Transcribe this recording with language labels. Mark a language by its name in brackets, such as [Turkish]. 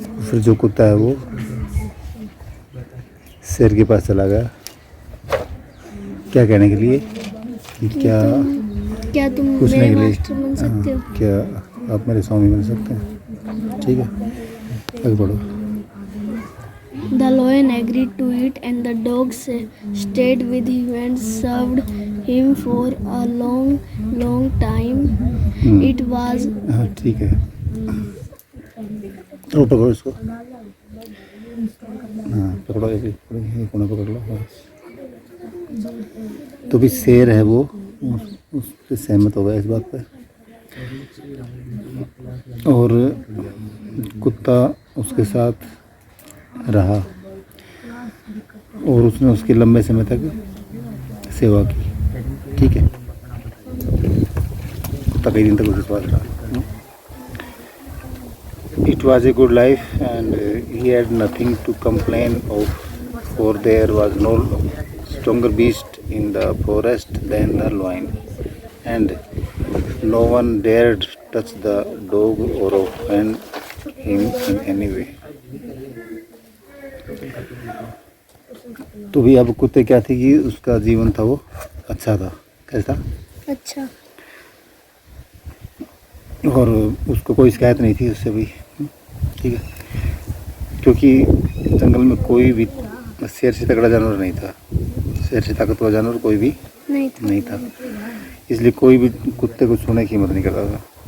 [Hindi] फिर जो कुत्ता है वो शेर के पास चला गया, क्या कहने के लिए कि क्या तुम पूछने मेरे के लिए, मास्टर बन सकते हो? क्या आप मेरे स्वामी बन सकते हैं। ठीक है, आगे बढ़ो। [English] The lion agreed to it, and the dog stayed with him and served him for a long time. It was [Hindi] हाँ ठीक है, तो पकड़ो इसको, हाँ पकड़ो, एक कोना पकड़ लो। हाँ। तो भी शेर है वो उससे सहमत हो गया इस बात पे, और कुत्ता उसके साथ रहा और उसने उसके लंबे समय तक सेवा की। ठीक है, कुत्ता कई दिन तक उसके पास रहा। [English] It was a good life and he had nothing to complain of, for there was no stronger beast in the forest than the lion, and no one dared touch the dog or offend him in any way. [Hindi] तो भी अब कुत्ते क्या थी कि उसका जीवन था वो अच्छा था। कैसा? अच्छा। और उसको कोई शिकायत नहीं थी उससे भी। ठीक है, क्योंकि जंगल में कोई भी शेर से तगड़ा जानवर नहीं था, शेर से ताकतवर जानवर कोई भी नहीं था, इसलिए कोई भी कुत्ते को छूने की हिम्मत नहीं करता था।